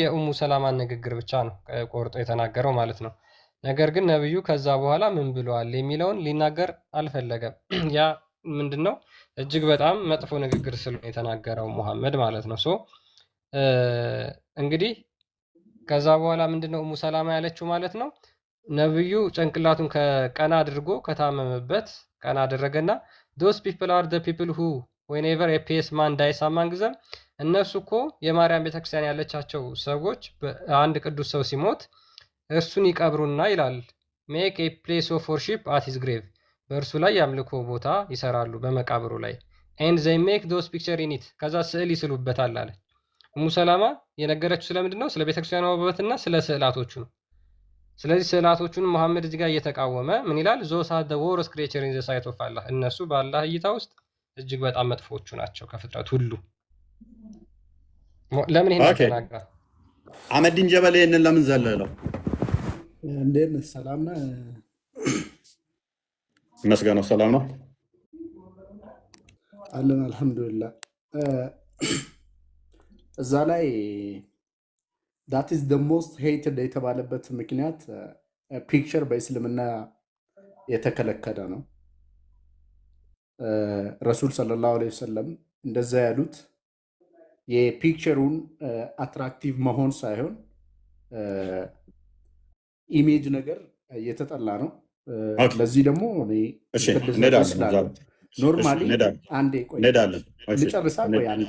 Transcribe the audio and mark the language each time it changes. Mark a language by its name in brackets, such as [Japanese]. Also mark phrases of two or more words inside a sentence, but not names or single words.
[Amharic] የኡሙ ሰላማን ንግግር ብቻ ነው ቆርጦ የተናገረው ማለት ነው። ነገር ግን ነብዩ ከዛ በኋላ ምን ብለዋል የሚለውን ሊናገር አልፈለገም። ያ ምንድነው እጅግ በጣም መጥፎ ንግግር ስለሆነ የተናገረው ሙሐመድ ማለት ነው። እንግዲህ ከዛ በኋላ ምንድነው ኡሙ ሰላማ ያለችው ማለት ነው። ነብዩ ጭንቅላቱን ከቀና አድርጎ ከታመመበት ቀና አደረገና [English] those people are the people who whenever a pious man dies among them [Amharic] እነሱ እኮ የማርያም ቤተክርስቲያን ያለቻቸው ሰዎች አንድ ቅዱስ ሰው ሲሞት እርሱን ይቀብሩና ይላል [English] make a place of worship at his grave [Amharic] በእርሱ ላይ ያምልኮ ቦታ ይሰራሉ በመቃብሩ ላይ [English] and they make those picture in it [Amharic] ከዛ ስዕል ይስሉበታል አለ። ኡሙ ሰላማ የነገረችው ስለምንድን ነው? ስለ ቤተክርስቲያኗ ውበትና ስለ ስዕላቶቹ ነው። ስለዚህ ስዕላቶቹን መሐመድ እዚህ ጋር እየተቃወመ ምን ይላል? [English] those are the worst creature in the sight of Allah [Amharic] እነሱ በአላህ እይታ ውስጥ እጅግ በጣም መጥፎቹ ናቸው ከፍጥረት ሁሉ። ለምን ይሄን ተናገረ? አህመዲን ጀበል ይሄንን ለምን ዘለለው? እንዴት ነህ? ሰላም ነህ? መስገነው ሰላም ነው አለን አልሐምዱሊላህ። እዛ ላይ [English] that is the most hated [Amharic] የተባለበት ምክንያት ፒክቸር በእስልምና የተከለከለ ነው። [Arabic] رسول صلى الله عليه وسلم [Amharic] እንደዛ ያሉት የፒክቸሩን አትራክቲቭ መሆን ሳይሆን ኢሜጅ ነገር የተጠላ ነው። ለዚህ ደግሞ ኖርማሊ አንዴ ቆይ ልጨርሳ ቆይ አንዴ